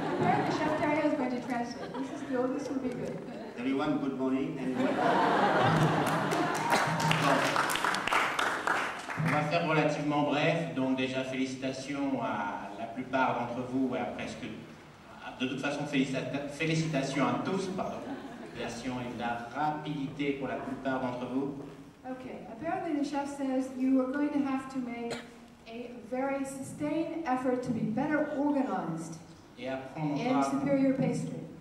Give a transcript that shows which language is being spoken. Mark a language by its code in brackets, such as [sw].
[en] Apparently Chef Thierry is going to translate. This will be good. Everyone, good morning and [fr] On va faire relativement bref, donc déjà félicitations à la plupart d'entre vous, et à presque, de toute façon félicitations à tous, pardon, félicitations et de la rapidité pour la plupart d'entre vous. [en] Okay, apparently the chef says you are going to have to make a very sustained effort to be better organized in superior pastry.